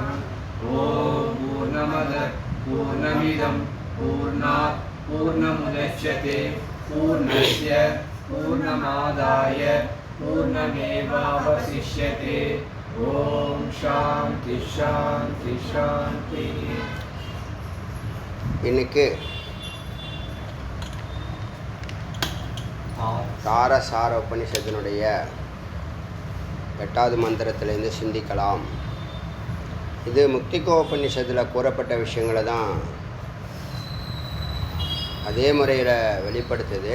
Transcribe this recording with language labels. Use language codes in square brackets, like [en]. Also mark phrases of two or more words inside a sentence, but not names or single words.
[sa] ओम पूर्णमदः पूर्णमिदं पूर्णात् पूर्णमुदच्यते पूर्णस्य पूर्णमादाय पूर्णमेवावशिष्यते। ओम शांति शांति शांति। [ta] இன்னைக்கு தாரசார உபனிஷத்தினுடைய 8வது மந்திரத்திலிருந்து சிந்திக்கலாம். இது முக்திகோபனிஷத்தில் கூறப்பட்ட விஷயங்களை தான் அதே முறையில் வெளிப்படுத்துது.